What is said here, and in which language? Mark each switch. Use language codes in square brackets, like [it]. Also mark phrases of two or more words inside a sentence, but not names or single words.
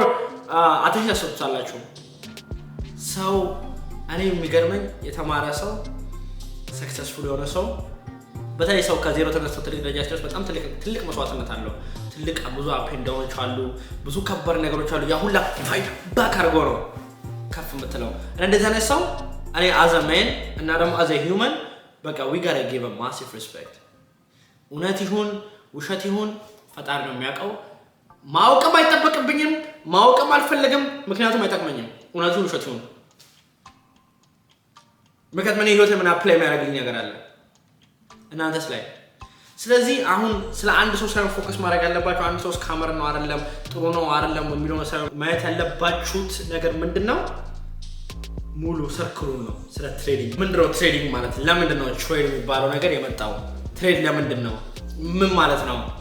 [am] አቴንሽን ሰጥታላችሁ ሰው እኔ የሚገርመኝ የተማረ ሰው ሰክሰስፉል የሆነ ሰው በተለይ ሰው ከዜሮ ተነስቶ ትልቅ ደረጃ ሲደርስ በጣም ትልቅ መስዋዕትነት አለው ትልቅ ብዙ አፕ ኤንድ ዳውኖች አሉ ብዙ ከባድ ነገሮች አሉ ያ ሁላ [en] fight back [am] አድርጎ ነው ከፍ የምትለው እና እንደዚህ አይነት ሰው እኔ [en] as a man [am] እና ደግሞ [en] as a human [am] በቃ [en] we gotta give a massive respect [am] እውነት ይሁን ውሸት ይሁን ፈጣሪ ነው የሚያውቀው ማወቅም አይጠበቅብኝም ማወቅም አልፈልግም ምክንያቱም አይጠቅመኝም እውነት ይሁን ውሸት ይሁን ምክንያቱም እኔ ህይወቴ ምን አፕላይ የሚያደርግልኝ ነገር አለ እናንተስ ላይ ስለዚህ አሁን ስለ አንድ ሰው ሳይሆን ፎከስ ማድረግ ያለባችሁ አንድ ሰው ስካመር ነው አይደለም ጥሩ ነው አይደለም የሚለው ሳይሆን ማየት ያለባችሁት ነገር ምንድነው ሙሉ ሰርክሉን ነው ስለ ትሬዲንግ ምንድነው ትሬዲንግ ማለት ለምንድነው ትሬድ የሚባለው ነገር የመጣው ትሬድ ለምንድነው ምን ማለት ነው